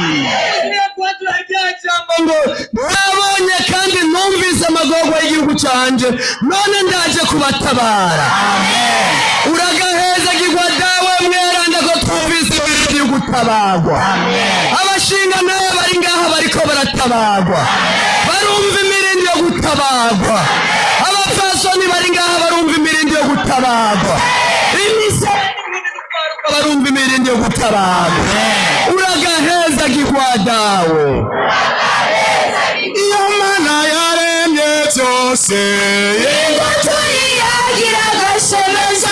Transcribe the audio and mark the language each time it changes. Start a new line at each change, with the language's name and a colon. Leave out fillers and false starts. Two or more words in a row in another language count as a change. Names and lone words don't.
Rundi: ngo nabonye kandi numvise amagorwa y'igihugu canje none ndaje kubatabara uragahezagirwa dawe mweranda ko twumvise ibintu byo gutabarwa abashinga nawe bari ngaha bariko baratabarwa barumva imirindi yo gutabarwa abapfasoni bari ngaha barumva imirindi yo gutabarwa barumva imirindi yo gutabarwa uragahezagirwa dawe iyo Mana yaremye byose turiyagira agashemezo